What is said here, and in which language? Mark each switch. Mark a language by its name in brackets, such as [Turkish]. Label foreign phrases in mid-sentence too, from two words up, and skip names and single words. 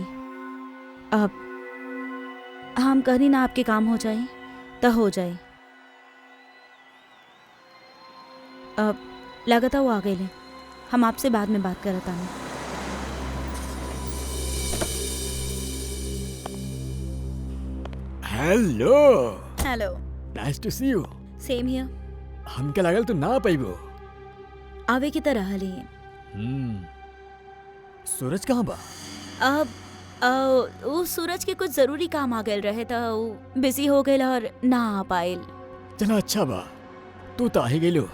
[Bhojpuri] अब हम कहनी ना आपके काम हो जाए तो हो जाए। अब लगता वो आ गए ले। हम आपसे बाद में बात करत आनी। हेलो। हेलो। [English] Nice to see you. Same here. [Bhojpuri] हमके लागल तू ना पाइबो। आवे की तरह हली। सूरज कहाँ बा? अब वो सूरज के कुछ जरूरी काम आ गए रहे तो बिजी हो गए और ना आ पायल। चला अच्छा बा, तू तो आ ही गेलो।